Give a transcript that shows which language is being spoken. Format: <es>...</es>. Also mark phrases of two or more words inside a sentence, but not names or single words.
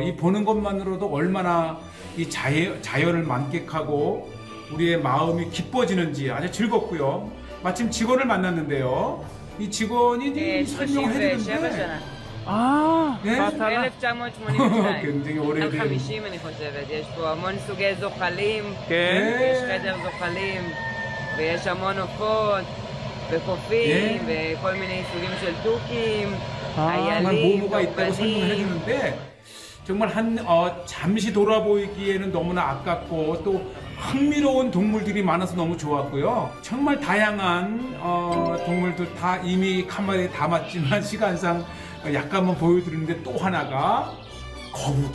<ko>이 보는 것만으로도 얼마나 이 자연을 만끽하고 우리의 마음이 기뻐지는지 아주 즐겁고요. 마침 직원을 만났는데요. 이 직원이 이제 설명을</ko> <he>37</he> <ko>해주는데</ko> <he>שנה.</he> <ko>네? 바타가</ko> <he>1982.</he> <ko>굉장히</ko> <he>עד</he> <ko>오래된</ko> <he>50 אני חושבת. יש פה המון סוגי זוחלים,</he> <ko>네.</ko> <he>יש חדר זוחלים, ויש המון עופות, וקופים, וכל מיני סוגים של תוכים,</he> <ko>정말</ko> <he>איילים,</he> <ko>모모가 있다고 설명을</ko> <he>דורבנים.</he> <ko>해주는데 정말 잠시 돌아보기에는 너무나 아깝고 또 흥미로운 동물들이 많아서 너무 좋았고요. 정말 다양한 동물들 다 이미 카메라에 담았지만 시간상 약간만 보여드리는데 또 하나가 거북이.</ko>